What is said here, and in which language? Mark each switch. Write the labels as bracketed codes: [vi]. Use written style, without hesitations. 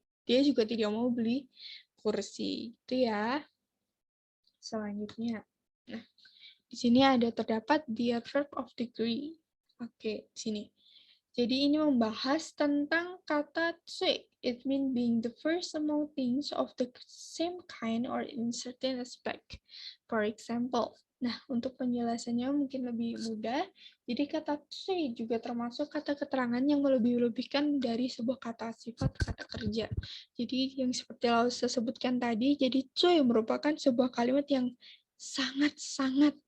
[id] Dia juga tidak mau beli kursi. Itu ya. Selanjutnya. Nah, di sini ada terdapat the verb of degree. Oke, sini. Jadi ini membahas tentang kata 最. [en] It means being the first among things of the same kind or in certain aspect. [id] For example, nah untuk penjelasannya mungkin lebih mudah. Jadi kata 最 juga termasuk kata keterangan yang melebih-lebihkan dari sebuah kata sifat kata kerja. Jadi yang seperti Lausa sebutkan tadi, jadi 最 merupakan sebuah kalimat yang sangat-sangat.